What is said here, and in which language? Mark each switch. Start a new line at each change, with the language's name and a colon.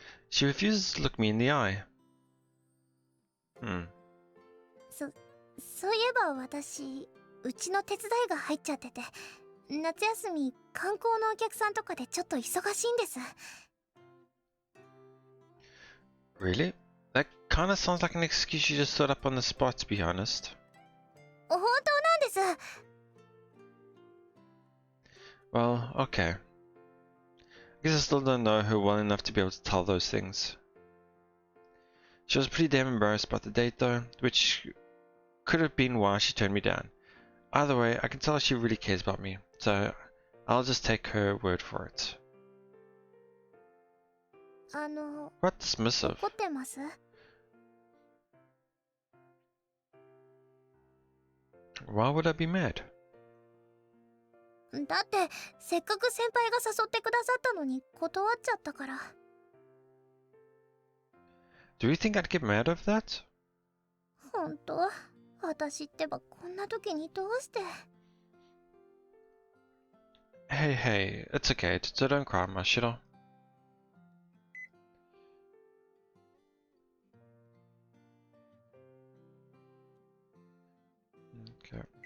English: She refuses to look me in the eye.
Japanese: そういえば私、うちの手伝いが入っちゃってて、夏休み観光のお客さんとかでちょっと忙しいんです。
English: Really? That kinda sounds like an excuse you just thought up on the spot, to be honest.
Japanese: 本当なんです。
English: Well, okay. I guess I still don't know her well enough to be able to tell those things. She was pretty damn embarrassed about the date though, which could have been why she turned me down. Either way, I can tell she really cares about me, so I'll just take her word for it. What dismissive?
Japanese: 怒ってます？
English: Why would I be mad?
Japanese: だってせっかく先輩が誘ってくださったのに断っちゃったから。
English: Do you think I'd get mad over that?
Japanese: 本当？私ってばこんな時にどうして。
English: Hey, it's okay, so don't cry, Mashiro. Okay.